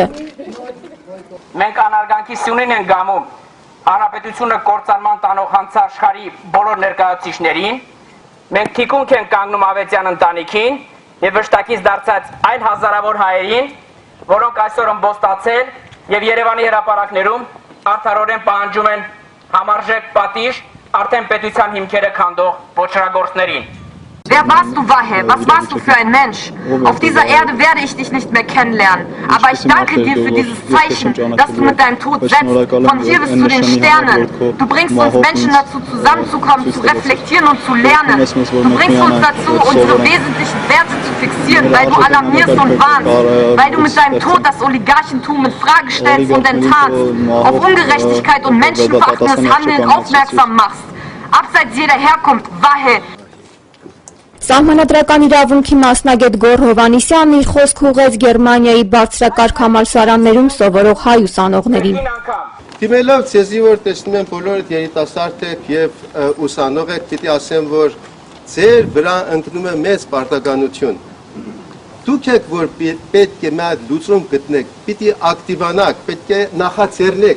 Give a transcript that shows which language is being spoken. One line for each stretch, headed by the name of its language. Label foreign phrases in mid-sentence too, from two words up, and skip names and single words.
Armenian: Մենք անարգանքի սյունին ենք գամում Հանրապետությունը կործանման տանող հանցաշխարհի բոլոր ներկայացուցիչներին, մենք թիկունք ենք կանգնում Ավետյան ընտանիքին եւ վշտակից դարձած այն հազարավոր հայերին, որոնք այսօր ըմբոստացել եւ Երևանի հրապարակներում արդարորեն պահանջում են համարժեք պատիժ արդեն պետության հիմքերը քանդող ոչրագործներին։
German: Wer warst du, Wahe? Was warst du für ein Mensch? Auf dieser Erde werde ich dich nicht mehr kennenlernen. Aber ich danke dir für dieses Zeichen, das du mit deinem Tod setzt, von hier bis zu den Sternen. Du bringst uns Menschen dazu, zusammenzukommen, zu reflektieren und zu lernen. Du bringst uns dazu, unsere wesentlichen Werte zu fixieren, weil du alarmierst und warnst, weil du mit deinem Tod das Oligarchentum in Frage stellst und enttarnst, auf Ungerechtigkeit und menschenverachtendes Handeln aufmerksam machst. Abseits jeder Herkunft, Wahe.
Armenian: Սահմանադրական իրավունքի մասնագետ Գոռ Հովհաննիսյանն իր խոսք ուղղեց Գերմանիայի բարձրակարգ համալսարաններում սովորող հայ ուսանողներին։ Դիմելով ցեզի, որ տեսնում եմ բոլորդ երիտասարդ եք եւ ուսանող եք, պիտի ասեմ, որ ձեր վրա ընկնում է մեծ պարտականություն։ Դուք եք, որ պետք է մի լուծում գտնեք, պիտի ակտիվանաք, պետք է նախաձեռնեք։